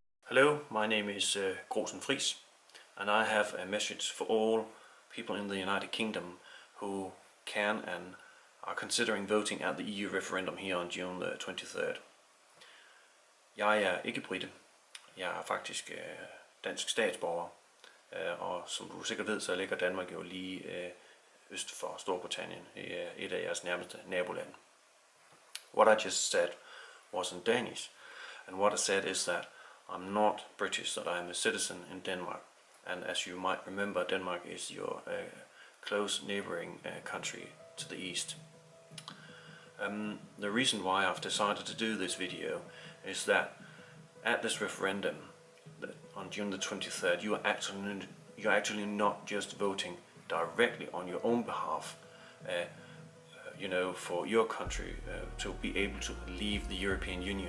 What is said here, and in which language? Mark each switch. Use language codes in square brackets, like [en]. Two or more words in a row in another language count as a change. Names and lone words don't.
[en] Hello, my name is Grosen Friis, and I have a message for all people in the United Kingdom who can and are considering voting at the EU referendum here on June the 23rd. [da] Jeg er ikke brite. Jeg er faktisk dansk statsborger, og som du sikkert ved, så ligger Danmark jo lige øst for Storbritannien, et af jeres nærmeste nabolande. [en] What I just said was in Danish, and what I said is that I'm not British, that I am a citizen in Denmark. And as you might remember, Denmark is your close neighboring country to the east. The reason why I've decided to do this video is that at this referendum on June the 23rd, you're actually not just voting directly on your own behalf, for your country to be able to leave the European Union.